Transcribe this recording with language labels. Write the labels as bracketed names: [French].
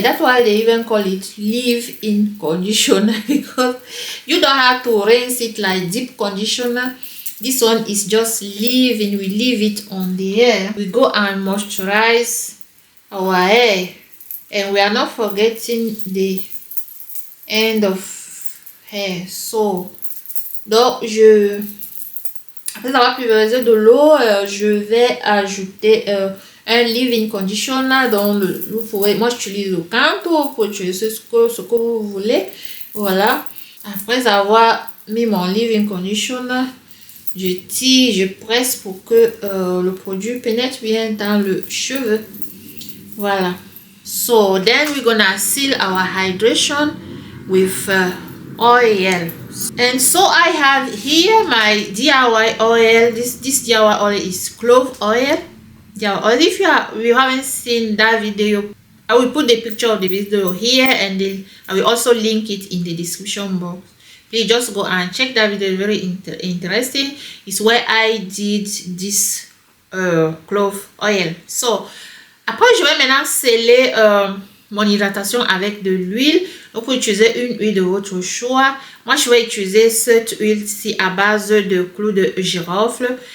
[English] That's why they even call it leave-in conditioner, because you don't have to rinse it like deep conditioner. This one is just leave-in. We leave it on the hair. We go and moisturize our hair, and we are not forgetting the end of hair. [French] So donc après avoir pulvérisé de l'eau, je vais ajouter un leave-in conditioner dans vous pouvez, moi j'utilise le Cantu, pour utiliser ce que vous voulez. Voilà, après avoir mis mon leave-in conditioner, je tire, je presse pour que le produit pénètre bien dans le cheveu. Voilà. [English] So then we're gonna seal our hydration with oil. And so I have here my DIY oil. This DIY oil is clove oil. If you haven't seen that video, I will put the picture of the video here, and then I will also link it in the description box. Please just go and check that video. Very interesting. It's where I did this clove oil. [French] So après, je vais maintenant sceller mon hydratation avec de l'huile. Donc, vous utiliser une huile de votre choix. Moi, je vais utiliser cette huile-ci à base de clous de girofle.